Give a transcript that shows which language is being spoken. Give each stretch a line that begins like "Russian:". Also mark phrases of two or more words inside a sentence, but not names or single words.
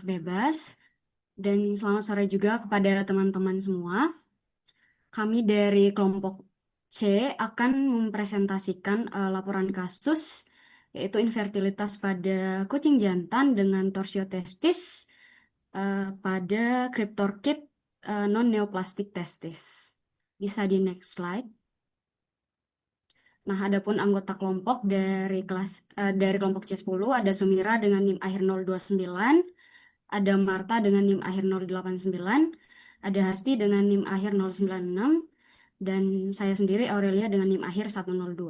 Indonesian: Bebas dan selamat sore juga kepada teman-teman semua. Kami dari kelompok C akan mempresentasikan laporan kasus yaitu infertilitas pada kucing jantan dengan torsiotestis pada CryptorKit non-neoplastic testis. Bisa di
English: next slide.
Indonesian: Nah, adapun anggota kelompok dari kelompok C10 ada Sumira dengan NIM akhir 029, ada Marta dengan NIM akhir 089, ada Hasti dengan NIM akhir 096, dan saya sendiri Aurelia dengan NIM akhir 102.